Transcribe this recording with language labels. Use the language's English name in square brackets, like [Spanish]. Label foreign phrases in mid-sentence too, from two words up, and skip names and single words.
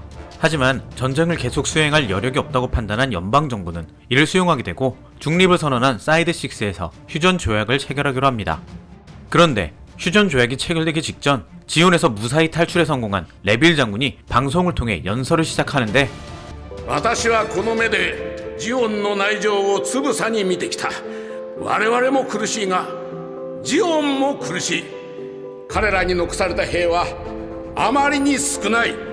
[Korean] 하지만 전쟁을 계속 수행할 여력이 없다고 판단한 연방정부는 이를 수용하게 되고 중립을 선언한 사이드6에서 휴전조약을 체결하기로 합니다. 그런데 휴전조약이 체결되기 직전 지온에서 무사히 탈출에 성공한 레빌 장군이 방송을 통해 연설을 시작하는데 [Japanese] 私はこの目でジオンの内情をつぶさに見てきた。我々も苦しいがジオンも苦しい。彼らに残された兵はあまりに少ない。